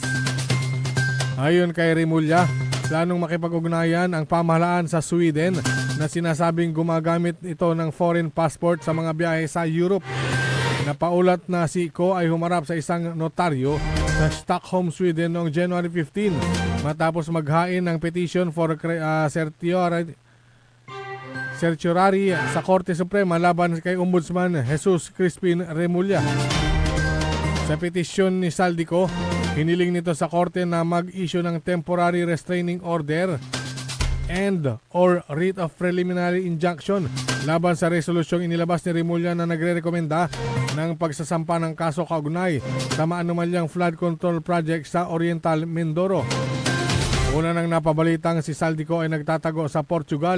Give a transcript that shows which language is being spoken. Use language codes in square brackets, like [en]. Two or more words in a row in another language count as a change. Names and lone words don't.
[tl] Ayon kay Remulla, planong makipag-ugnayan ang pamahalaan sa Sweden na sinasabing gumagamit ito ng [en] foreign passport [tl] sa mga biyahe sa Europe. Napaulat na si Ko ay humarap sa isang notaryo sa Stockholm, Sweden noong January 15 matapos maghain ng [en] petition for certiorari [tl] sa Korte Suprema laban kay Ombudsman Jesus Crispin Remulla. Sa petisyon ni Saldico, hiniling nito sa korte na mag-issue ng [en] temporary restraining order and or writ of preliminary injunction [tl] laban sa resolusyong inilabas ni Remulla na nagre-rekomenda ng pagsasampa ng kaso kaugnay sa maanumalyang [en] flood control project [tl] sa Oriental Mindoro. Una nang napabalitang si Saldico ay nagtatago sa Portugal.